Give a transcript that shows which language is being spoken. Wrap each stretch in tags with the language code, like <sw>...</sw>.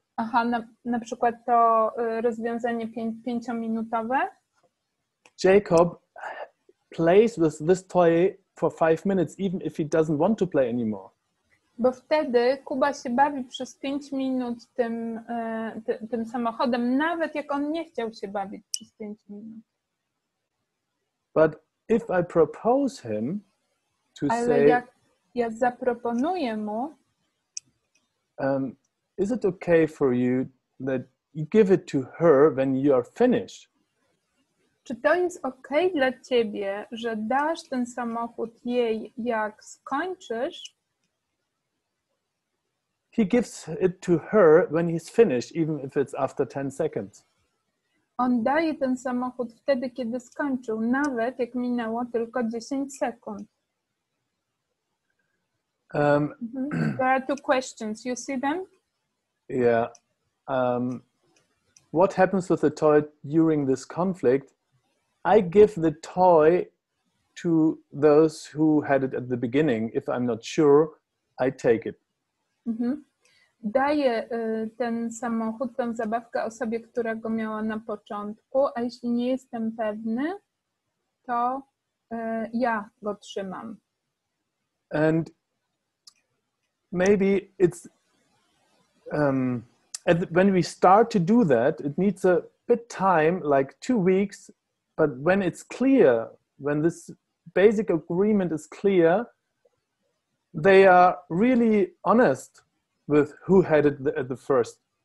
<pl>Aha, na przykład to rozwiązanie 5-minutowe.</pl> <en>Jacob plays with this toy for 5 minutes, even if he doesn't want to play anymore.</en> <pl>Bo wtedy Kuba się bawi przez 5 minut tym samochodem, nawet jak on nie chciał się bawić przez 5 minut.</pl> <en>But if I propose him to</en> <pl>Ale</pl> <en>say,</en> <pl>jak ja zaproponuję mu,</pl> <en>is it okay for you that you give it to her when you are finished?</en> <pl>Czy to jest okej dla ciebie, że dasz ten samochód jej, jak skończysz?</pl> <en>He gives it to her when he's finished, even if it's after 10 seconds.</en> <pl>On daje ten samochód wtedy, kiedy skończył, nawet jak minęło tylko 10 sekund.</pl> <en>There are 2 questions. You see them? Yeah. What happens with the toy during this conflict? I give the toy to those who had it at the beginning. If I'm not sure, I take it.</en> <pl>Daję ten samochód, tę zabawkę osobie, która go miała na początku, a jeśli nie jestem pewny, to ja go trzymam.</pl> <en>And maybe it's when we start to do that, it needs a bit time, like 2 weeks, but when it's clear, when this basic agreement is clear, they are really honest with who had it the first.</en>